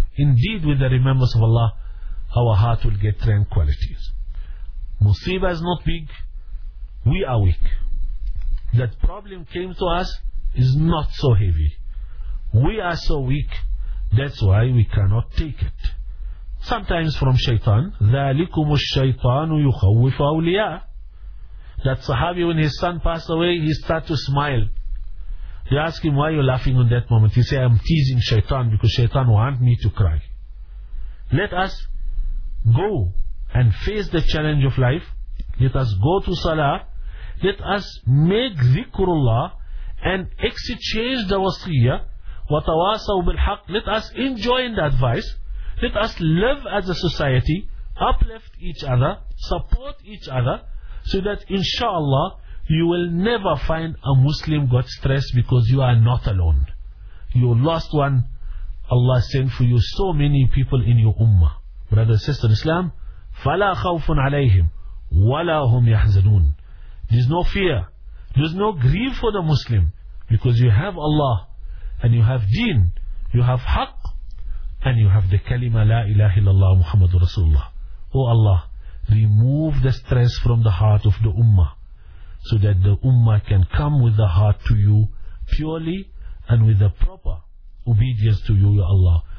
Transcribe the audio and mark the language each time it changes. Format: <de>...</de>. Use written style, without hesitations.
<en>Indeed, with the remembrance of Allah, our heart will get tranquilities. Musibah is not big, we are weak. That problem came to us is not so heavy. We are so weak, that's why we cannot take it. Sometimes from shaitan,</en> <ar>ذَلِكُمُ الشَّيْطَانُ يُخَوِّفُ أَوْلِيَا.</ar> <en>That sahabi, when his son passed away, he start to smile. They ask him, why are you laughing in that moment? He say, I'm teasing shaitan because shaitan want me to cry. Let us go and face the challenge of life. Let us go to salah. Let us make dhikrullah and exchange the wasiyah.</en> <ar>وَتَوَاسَوْ بِالْحَقِّ.</ar> <en>Let us enjoy in the advice. Let us live as a society, uplift each other, support each other, so that inshallah you will never find a Muslim got stressed because you are not alone. Your lost one, Allah sent for you so many people in your ummah. Brother, sister, Islam,</en> <ar>فَلَا خَوْفٌ عَلَيْهِمْ وَلَا هُمْ يَحْزَنُونَ.</ar> <en>There's no fear, there's no grief for the Muslim, because you have Allah, and you have deen, you have haqq, and you have the kalima la ilaha illallah Muhammadur Rasulullah. Oh Allah, remove the stress from the heart of the ummah, so that the ummah can come with the heart to you purely and with the proper obedience to you, ya Allah.</en>